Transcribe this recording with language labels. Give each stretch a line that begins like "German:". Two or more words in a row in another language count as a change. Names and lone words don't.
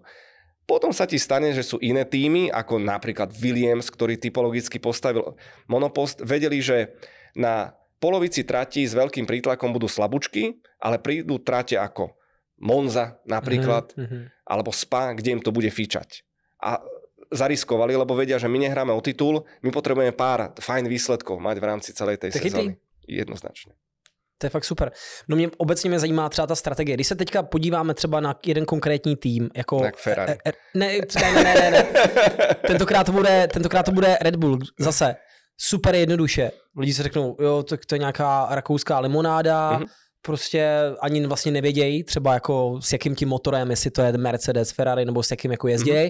Slovak: Potom sa ti stane, že sú iné týmy, ako napríklad Williams, ktorý typologicky postavil monopost, vedeli, že na polovici trati s veľkým prítlakom budú slabúčky, ale prídu trate ako Monza napríklad, alebo Spa, kde im to bude fičať. A zariskovali, lebo vedia, že my nehráme o titul, my potrebujeme pár fajn výsledkov mať v rámci celej tej sezóny.
Czech: Jednoznačně. To je fakt super. No mě obecně zajímá třeba ta strategie. Když se teďka podíváme třeba na jeden konkrétní tým, jako... Tak Ferrari. Ne. Tentokrát to bude Red Bull. Zase super jednoduše. Lidi si řeknou, jo, to je nějaká rakouská limonáda, prostě ani vlastně nevědějí, třeba jako s jakým tím motorem, jestli to je Mercedes, Ferrari, nebo s jakým jako jezdějí.